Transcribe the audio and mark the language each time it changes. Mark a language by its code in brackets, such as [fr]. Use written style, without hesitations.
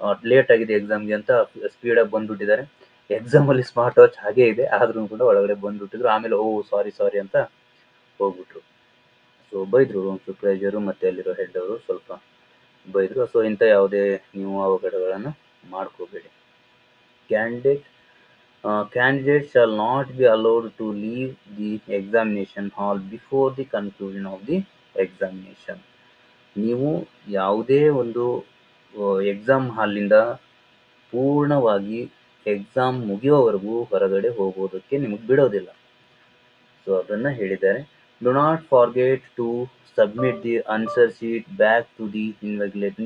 [kn] Late ಆಗಿದೆ ಎಕ್ಸಾಮ್ಗೆ ಅಂತ ಸ್ಪೀಡಾಗಿ ಬಂದುಬಿಟ್ಟಿದ್ದಾರೆ. ಎಕ್ಸಾಮಲ್ಲಿ ಸ್ಮಾರ್ಟ್ ವಾಚ್ ಹಾಗೇ ಇದೆ, ಆದ್ರೂ ಕೂಡ ಒಳಗಡೆ ಬಂದುಬಿಟ್ಟಿದ್ರು. ಆಮೇಲೆ ಸಾರಿ ಅಂತ ಹೋಗ್ಬಿಟ್ರು. ಸೊ ಬೈದರು ಸೂಪರ್ವೈಸರು ಮತ್ತು ಅಲ್ಲಿರೋ ಹೆಡ್ ಅವರು ಸ್ವಲ್ಪ ಬೈದರು. ಸೊ ಇಂಥ ಯಾವುದೇ ನೀವು ಅವಘಡಗಳನ್ನು ಮಾಡ್ಕೋಬೇಡಿ. [en] Candidates shall not be allowed to leave the examination hall before the conclusion of the examination. [kn] ನೀವು ಯಾವುದೇ ಒಂದು ಎಕ್ಸಾಮ್ ಹಾಲಿಂದ ಪೂರ್ಣವಾಗಿ ಎಕ್ಸಾಮ್ ಮುಗಿಯೋವರೆಗೂ ಹೊರಗಡೆ ಹೋಗೋದಕ್ಕೆ ನಿಮಗೆ ಬಿಡೋದಿಲ್ಲ. ಸೊ ಅದನ್ನು ಹೇಳಿದ್ದಾರೆ. [en] Do not forget to submit the answer sheet back to the invigilator.